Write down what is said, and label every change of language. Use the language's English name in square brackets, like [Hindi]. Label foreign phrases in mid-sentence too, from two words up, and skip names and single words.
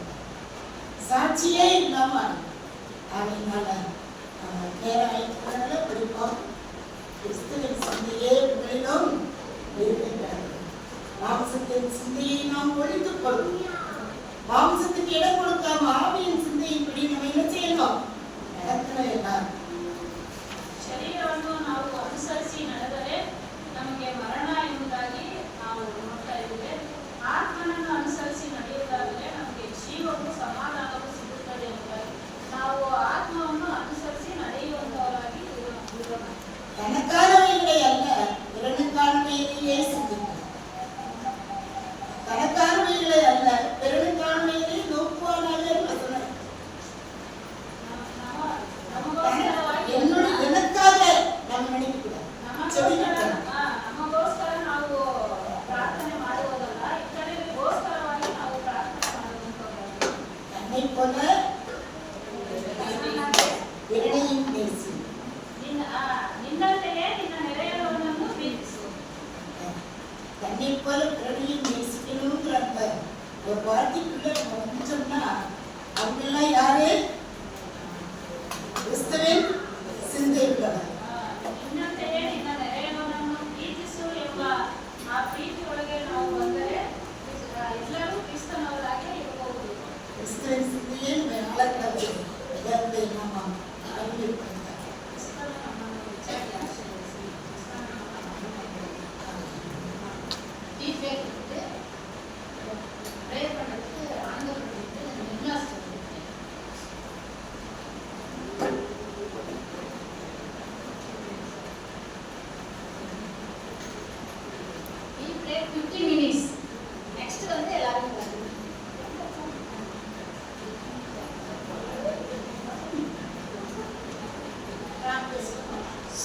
[Tamil] சாட்சியே இல்லாம. அதனால நேரம் ஆயிடுறதுனால படிப்போம். கிறிஸ்துவின் சிந்தையே உங்களிடம் இருக்கின்றது. மாம்சத்தின் சிந்தையை நாம் ஒழித்து கொள்ளும். மாம்சத்துக்கு இடம் கொடுக்காம ஆவியின் சிந்தையின்படி நம்ம என்ன செய்யணும்? நடக்கணும். எல்லாரும் [Kannada] ಶರೀರವನ್ನು ನಾವು ಅನುಸರಿಸಿ ನಡೆದರೆ ನಮಗೆ ಮರಣ ಎಂಬುದಾಗಿ ನಾವು ನೋಡ್ತಾ ಇದ್ದೇವೆ. ಆತ್ಮನನ್ನು ಅನುಸರಿಸಿ ನಡೆಯುವುದಾದರೆ ನಮಗೆ ಜೀವವು ಸಮಾಧಾನವು ಸಿಗುತ್ತದೆ ಎಂಬುದಾಗಿ ನಾವು ಆತ್ಮವನ್ನು ಅನುಸರಿಸಿ ನಡೆಯುವಂತವರಾಗಿ ಇರೋಣ. [Tamil] தனக்கானவைகளை அல்ல, பிறனுக்கானவைகளையே சிந்திக்கணும். தனக்கானவைகளை அல்ல, பிறனுக்கானவைகளை நோக்குவானாக வசனம். என்னுடைய எனக்காக நம்ம நினைக்கக்கூடாது. [Kannada] ನಮಗೋಸ್ಕರ ನಾವು ಪ್ರಾರ್ಥನೆ ಮಾಡುವುದಲ್ಲ, ಇತರರಿಗೋಸ್ಕರವಾಗಿ ನಾವು ಪ್ರಾರ್ಥನೆ ಮಾಡುವಂತವರಾಗಿ [Tamil] தன்னை போல பிறனையும் நேசி. [Kannada] ನಿನ್ನಂತೆಯೇ ನಿನ್ನ ನೆರೆಯವನನ್ನು ಪ್ರೀತಿಸು. [Tamil] தன்னை போல பிறனையும் நேசிக்கணுங்கிற அந்த ஒரு வார்த்தைக்குள்ள நம்ம வந்துட்டோம்னா அவங்கெல்லாம் யாரு? கிறிஸ்துவின் சிந்தை உள்ளவர். [Kannada] ನಿನ್ನಂತೆಯೇ ನಿನ್ನ ನೆರೆಯವನನ್ನು ಪ್ರೀತಿಸು ಎಂಬ ಆ ಪ್ರೀತಿ ಒಳಗೆ ನಾವು ಬಂದರೆ ಎಲ್ಲರೂ ಕ್ರಿಸ್ತನವರಾಗಿ ಇರಬಹುದು. [Tamil] கிறிஸ்துவின் சிந்தையே மேலாளர்கள் எல்லாருடைய நாமம் அறிவிப்பாங்க. [Kannada] ಕ್ರಿಸ್ತನು ನಮ್ಮನ್ನು ಹೆಚ್ಚಾಗಿ ಆಶೀರ್ವದಿಸಿ ಕ್ರಿಸ್ತನು [Tamil] ஃபீட்பேக் கொடுத்து ப்ரேயர் பண்ணுறதுக்கு ஆண்டவர்களுக்கு நிர்ணயம் சொல்லியிருக்கேன். [English] We pray 50 minutes. [Tamil] Next வந்து எல்லாரும் வரணும். [Kannada] ಪ್ರಾರ್ಥಿಸೋಣ.